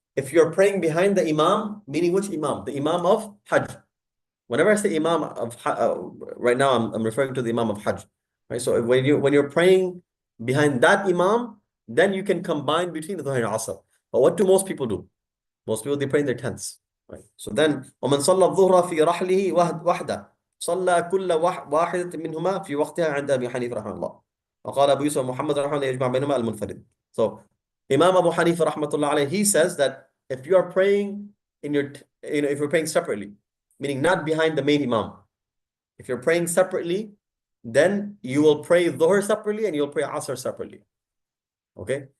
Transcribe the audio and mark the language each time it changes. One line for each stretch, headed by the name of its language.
English: If you're praying behind the imam, meaning which imam? The imam of Hajj. Whenever I say imam of right now, I'm referring to the imam of Hajj. Right. So when you're praying behind that imam, then you can combine between the Dhuhr and Asr. But what do most people do? Most people, they pray in their tents. Right.
Arabic: So then ومن صلى الظهر في رحله وحده صلى كل واحدة منهما في وقتها عند أبي حنيفة رحمه الله. وقال أبو يوسف محمد رحمه الله يجمع بينهما المنفرد.
English: So Imam Abu Hanifa rahmatullah alayhi, he says that if you are praying in your, if you're praying separately, meaning not behind the main imam, if you're praying separately, then you will pray Dhuhr separately and you'll pray Asr separately. Okay?